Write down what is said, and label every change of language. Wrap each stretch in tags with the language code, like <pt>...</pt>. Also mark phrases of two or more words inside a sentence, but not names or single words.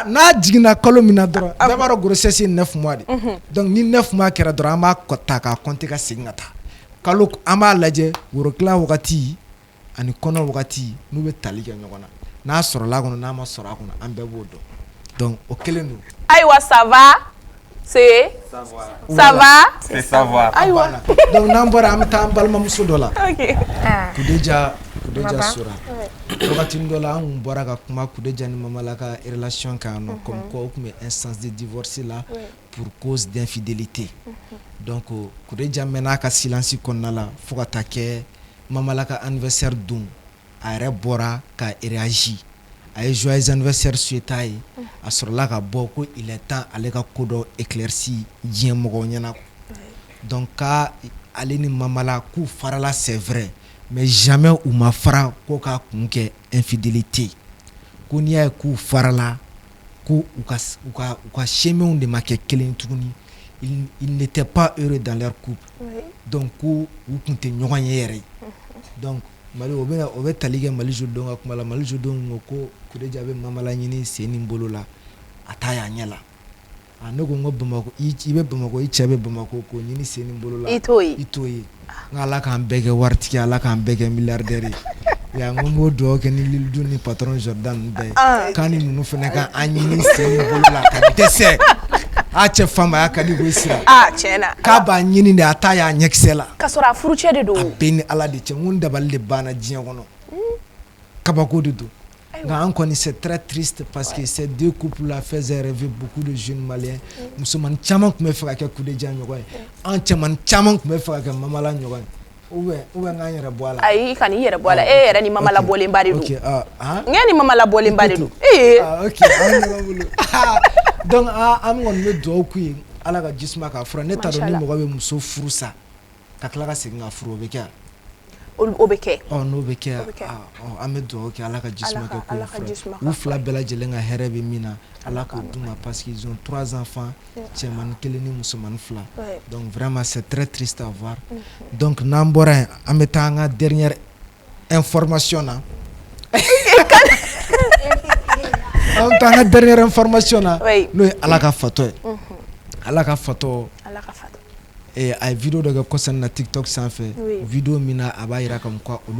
<bm>n'a jiginna kalo min na dɔrɔn bɛɛ b'a dɔn grossesse ye 9 mois de donc ni 9 mois kɛra dɔrɔn an b'a ta k'a compter ka segin ka taa kalo an b'a lajɛ worotila wagati ani kɔnɔ wagati n'u bɛ tali kɛ ɲɔgɔn na n'a sɔrɔla a kɔnɔ n'a ma sɔrɔ a kɔnɔ an bɛɛ b'o dɔn donc o kelen don</bm> <fr>ayiwa ça va c'est savoir</fr> <bm>ayiwa donc n'an bɔra an bɛ taa an balimamuso dɔ la ok Kudeja Sora wagati dɔ la an kun bɔra ka kuma Kudeja ni Mamala ka relation kan nɔ</bm> <fr>comme quoi</fr> <bm>o tun bɛ</bm> <fr>instance de divorce</fr> <bm>la</bm> <fr>pour cause d'infidélité</fr> <bm>donc Kudeja mɛnna a ka silence kɔnɔna la fo ka taa kɛ Mamala ka anniversaire don a yɛrɛ bɔra ka réagir a ye</bm> <fr>joyeux anniversaire</fr> <bm>souhaité a ye a sɔrɔla ka bɔ ko</bm> <fr>il est temps</fr> <bm>ale ka ko dɔ éclairci diɲɛ mɔgɔw ɲɛna donc ka ale ni Mamala k'u farala</bm> <fr>c'est vrai mais jamais</fr> <bm>u ma fara ko k'a kun kɛ infidélité ko n'i y'a ye k'u farala ko u ka cheminw de ma kɛ kelen tuguni</bm> <fr>ils n'étaient pas heureux dans leur couple</fr> <bm>donc ko u kun tɛ ɲɔgɔn ye yɛrɛ donc Mali o bɛ tali kɛ Mali jolidenw ka kuma la Mali jolidenw ko Kudeja bɛ Mamala ɲini sen ni bolo la a t'a y'a ɲɛ la ne ko n ko Bamako i bɛ Bamako i cɛ bɛ Bamako k'o ɲini sen ni bolo la i t'o ye nka Ala k'an bɛɛ kɛ waritigi Ala k'an bɛɛ kɛ milliardaire ye n ko n b'o dugawu kɛ ni Lil Dun ni patron Jordan ninnu bɛɛ ye k'an ni ninnu fana ka an ɲini sen ni bolo la ka dɛsɛ a cɛ famaya ka di ko sira tiɲɛna k'a b'a ɲini de a t'a y'a ɲɛkisɛ la ka sɔrɔ a furucɛ de don a bɛɛ ni Ala de cɛ n ko n dabali de banna diɲɛ kɔnɔ kabako de don nka an kɔni</bm> <fr>c'est très triste parce que ces deux couples là faisaient rêver beaucoup de jeunes maliens</fr> <bm>musomanin caman tun bɛ fɛ ka kɛ Kudeja ɲɔgɔn ye an cɛmanin caman tun bɛ fɛ ka kɛ Mamala ɲɔgɔn ye ou bien k'an yɛrɛ bɔ a la ayi ka n'i yɛrɛ bɔ a la e yɛrɛ ni Mamala bɔlenba de don ŋa ni Mamala bɔlenba de don ok an ɲɔgɔn bolo donc an kɔni bɛ dugawu k'u ye Ala ka jisuma k'a fura ne t'a dɔn ni mɔgɔ bɛ muso furu sa ka tila ka segin ka furu o bɛ kɛ o bɛ kɛ n'o bɛ kɛ an bɛ dugawu kɛ ala ka jisuma kɛ k'u fila bɛɛ lajɛlen ka hɛrɛ bɛ min na ala k'o d'u ma</bm> <fr>parce qu'ils ont 3 enfants</fr> <bm>cɛmani 1 ni musomani 2</bm> <fr>donc vraiment c'est très triste à voir donc</fr> <bm>n'an bɔra yen an bɛ taa an ka dernière information na an bɛ taa an ka dernière information na n'o ye ala ka fatɔ ye ala ka fatɔ a ye video dɔ kɛ kɔsani na TikTok sanfɛ video min na a b'a jira</bm> <fr>comme quoi</fr> <bm>olu</bm>